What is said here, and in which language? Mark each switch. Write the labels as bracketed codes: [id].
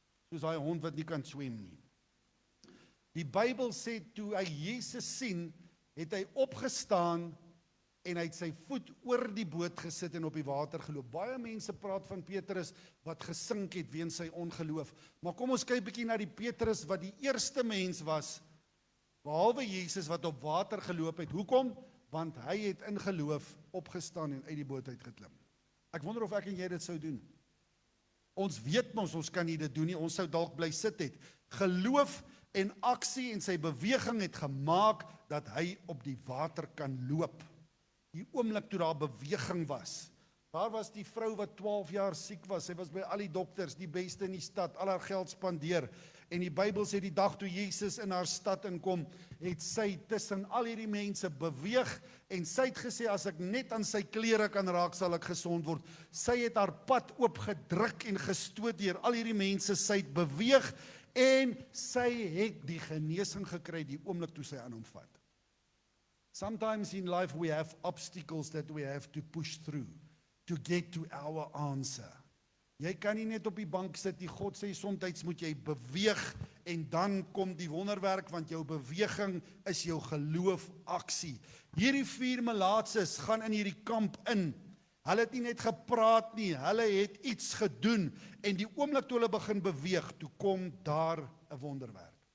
[af] soos daai hond wat nie kan swem nie. Die Bybel sê, toe hy Jesus sien, het hy opgestaan, en hy het sy voet oor die boot gesit en op die water geloop. Baie mense praat van Petrus wat gesink het weens sy ongeloof. Maar kom ons kyk bietjie na die Petrus wat die eerste mens was, behalwe Jesus wat op water geloop het. Hoekom? Want hy het in geloof opgestaan en uit die boot uitgeklim. Ek wonder of ek en jy dit sou doen. Ons weet ons kan nie dit doen nie, ons sou dalk bly sit het. Geloof en aksie en sy beweging het gemaak dat hy op die water kan loop. Die oomblik toe daar beweging was. Daar was die vrou wat 12 jaar siek was. Sy was by al die dokters, die beste in die stad, al haar geld spandeer. En die Bybel sê die dag toe Jesus in haar stad inkom, het sy tussen al hierdie mense beweeg en sy het gesê, as ek net aan sy klere kan raak, sal ek gesond word. Sy het haar pad oopgedruk en gestoot deur al hierdie mense, sy het beweeg en sy het die genesing gekry die oomblik toe sy aan hom vat. [en] Sometimes in life we have obstacles that we have to push through to get to our answer. [af] Jy kan nie net op die bank sit nie. God sê soms moet jy beweeg en dan kom die wonderwerk, want jou beweging is jou geloof aksie. Hierdie 4 melaatses gaan in hierdie kamp in. Hulle het nie net gepraat nie, hulle het iets gedoen en die oomblik toe hulle begin beweeg, toe kom daar 'n wonderwerk.